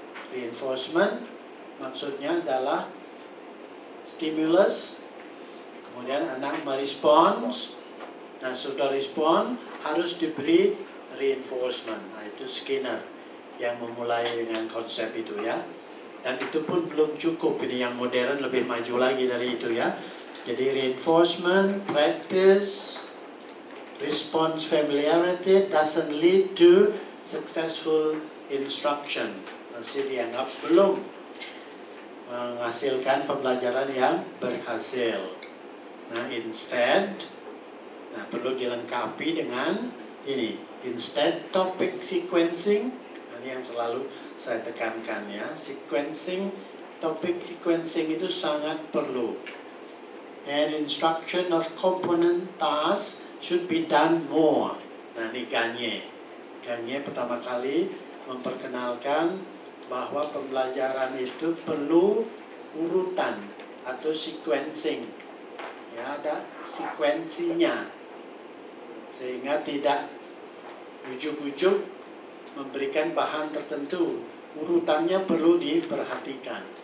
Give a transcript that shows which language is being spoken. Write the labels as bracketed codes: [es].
[id] Reinforcement maksudnya adalah stimulus, kemudian Anda merespons. Nah, sudah respon, harus diberi reinforcement. Nah, itu Skinner yang memulai dengan konsep itu ya. Dan itu pun belum cukup, ini yang modern lebih maju lagi dari itu ya. Jadi [en] reinforcement, practice, response familiarity doesn't lead to successful instruction. [id] Masih dianggap belum menghasilkan pembelajaran yang berhasil. Nah, instead, nah perlu dilengkapi dengan ini, [en] instead topic sequencing. [id] Ini yang selalu saya tekankan ya, sequencing, topic sequencing itu sangat perlu. [en] And instruction of component task should be done more. [id] Nah, ini Gagne. Gagne pertama kali memperkenalkan bahwa pembelajaran itu perlu urutan atau sequencing. Ya, ada sequensinya. Sehingga tidak ujuk-ujuk memberikan bahan tertentu, urutannya perlu diperhatikan.